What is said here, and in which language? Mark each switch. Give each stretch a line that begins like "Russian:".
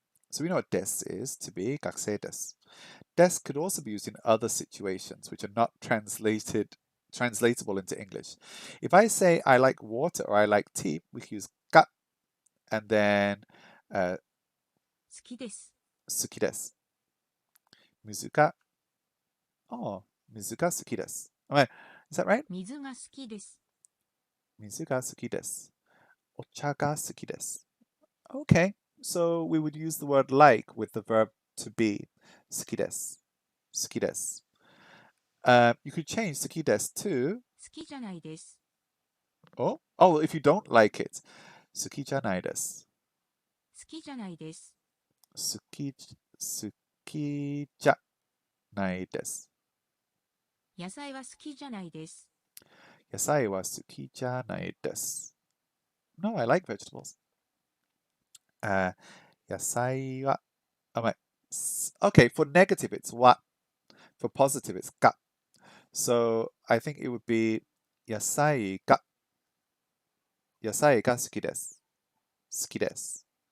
English: So we know what des is to be
Japanese: 学生です。
English: Des could also be used in other situations which are not translatable into English. If I say I like water or I like tea, we can use が and then
Japanese: 好きです。好きです。水が
English: Oh,
Japanese: 水が好きです。
English: Alright, is that right?
Japanese: 水が好きです。水が好きです。お茶が好きです。
English: Okay, so we would use the word like with the verb to be.
Japanese: 好きです。好きです。
English: You could change 好きです to
Japanese: 好きじゃないです。
English: oh, if you don't like it.
Japanese: 好きじゃないです。好きじゃないです。好きじゃないです。野菜は好きじゃないです。野菜は好きじゃないです。
English: No, I like vegetables. 野菜は、okay, for negative it's は。 For positive it's が。 So I think it would be
Japanese: 野菜が好きです。好きです。